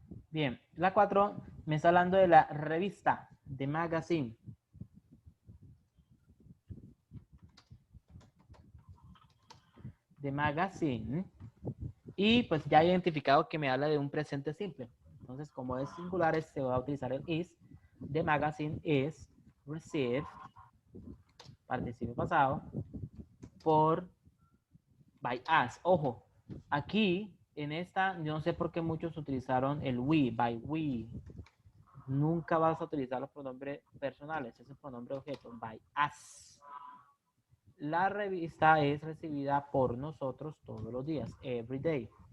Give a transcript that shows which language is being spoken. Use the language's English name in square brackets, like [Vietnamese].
[Spanish] Bien, la 4 me está hablando de la revista, de magazine. De magazine. Y pues ya he identificado que me habla de un presente simple. Entonces, como es singular, se va a utilizar el is. [English] The magazine is received, [Spanish] participio pasado, por [English] by us. [Spanish] Ojo, aquí en esta, yo no sé por qué muchos utilizaron el we, by we. Nunca vas a utilizar los pronombres personales, ese pronombre objeto, by us. La revista es recibida por nosotros todos los días, every day.